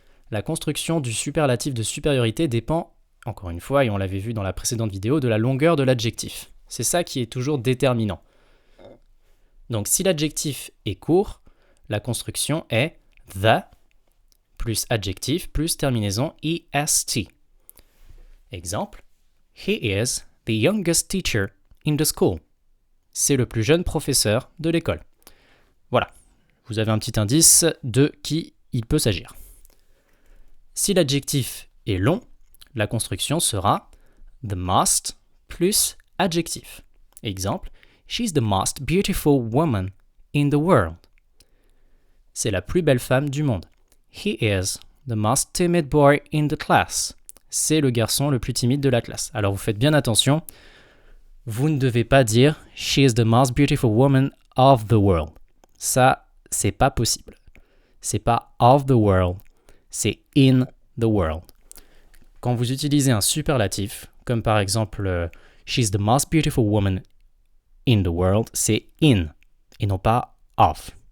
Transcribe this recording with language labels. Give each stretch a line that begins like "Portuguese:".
French: La construction du superlatif de supériorité dépend, encore une fois, et on l'avait vu dans la précédente vidéo, de la longueur de l'adjectif. C'est ça qui est toujours déterminant. Donc si l'adjectif est court, la construction est the plus adjectif plus terminaison est.
English: Exemple, he is the youngest teacher in the school.
French: C'est le plus jeune professeur de l'école. Voilà, vous avez un petit indice de qui il peut s'agir. Si l'adjectif est long, la construction sera the most plus adjectif.
English: Exemple, she's the most beautiful woman in the world.
French: C'est la plus belle femme du monde.
English: He is the most timid boy in the class.
French: C'est le garçon le plus timide de la classe. Alors vous faites bien attention, vous ne devez pas dire
English: she is the most beautiful woman of the world.
French: Ça, c'est pas possible. C'est pas
English: of the world,
French: c'est
English: in the world.
French: Quand vous utilisez un superlatif, comme par exemple
English: she's the most beautiful woman in the world,
French: c'est in et non pas of.